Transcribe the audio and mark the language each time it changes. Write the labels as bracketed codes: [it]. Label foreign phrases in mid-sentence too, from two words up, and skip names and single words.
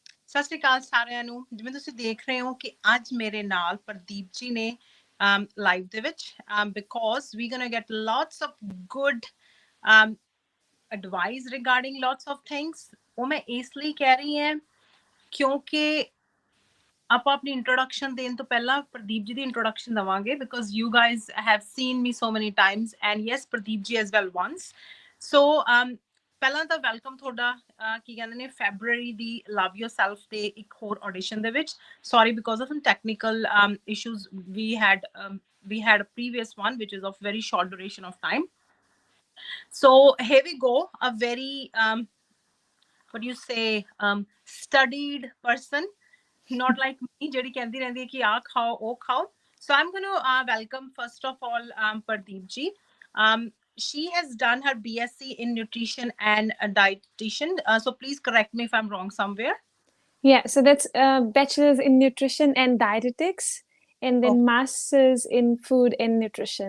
[pa] ਸਤਿ ਸ਼੍ਰੀ ਅਕਾਲ ਸਾਰਿਆਂ ਨੂੰ। ਜਿਵੇਂ ਤੁਸੀਂ ਦੇਖ ਰਹੇ ਹੋ ਕਿ ਅੱਜ ਮੇਰੇ ਨਾਲ ਪ੍ਰਦੀਪ ਜੀ ਨੇ ਲਾਈਵ ਦੇ ਵਿੱਚ [en] because we gonna get lots of good advice regarding lots of things। [pa] ਉਹ ਮੈਂ ਇਸ ਲਈ ਕਹਿ ਰਹੀ ਹਾਂ ਕਿਉਂਕਿ ਆਪਾਂ ਆਪਣੀ ਇੰਟਰੋਡਕਸ਼ਨ ਦੇਣ ਤੋਂ ਪਹਿਲਾਂ ਪ੍ਰਦੀਪ ਜੀ ਦੀ ਇੰਟਰੋਡਕਸ਼ਨ ਦਵਾਂਗੇ [en] because you guys have seen me so many times and yes Pardeep ji as well once. [pa] ਸੋ ਪਹਿਲਾਂ ਤਾਂ ਵੈਲਕਮ ਤੁਹਾਡਾ ਕੀ ਕਹਿੰਦੇ ਨੇ ਫੈਬਰੂਅਰੀ ਦੀ ਲਵ ਯੋਰਸੈਲਫ ਦੇ ਇੱਕ ਹੋਰ ਆਡੀਸ਼ਨ ਦੇ ਵਿੱਚ। [en] sorry because of some technical issues we had a previous one which is of very short duration of time. So here we go, a very what do you say studied person, not like me [pa] ਜਿਹੜੀ ਕਹਿੰਦੀ ਰਹਿੰਦੀ ਹੈ ਕਿ ਆ ਖਾਓ ਉਹ ਖਾਓ। [en] So I'm going to welcome first of all Pardeep ji. She has done her BSc in nutrition and dietitian, so please correct me if I'm wrong somewhere. Yeah, so that's bachelor's in nutrition and dietetics, and then master's in food and nutrition.